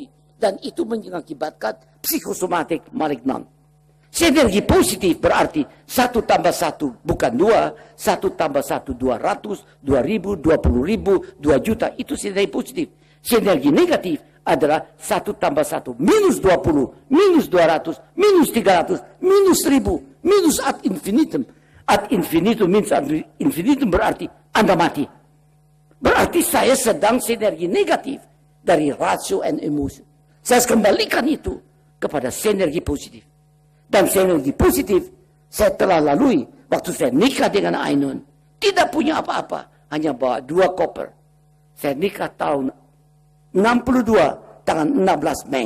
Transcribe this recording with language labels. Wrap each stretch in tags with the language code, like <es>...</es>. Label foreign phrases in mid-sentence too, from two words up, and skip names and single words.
<id>Dan itu mengakibatkan psikosomatik malignan. Sinergi positif berarti 1 tambah 1 bukan 2, 1 tambah 1 200, 2000, 20.000, 2 juta, itu sinergi positif. Sinergi negatif adalah 1 tambah 1 minus 20, minus 200, minus 300, minus 1000, minus</id> <la>ad infinitum. Ad infinitum</la> <id>means</id> <la>ad infinitum</la> <id>berarti Anda mati. Berarti saya sedang sinergi negatif dari rasio and emosi. Saya kembalikan itu kepada sinergi positif. Dan sinergi positif saya telah lalui waktu saya nikah dengan Ainun. Tidak punya apa-apa, hanya bawa 2 koper. Saya nikah tahun 62, tanggal 16 Mei.</id>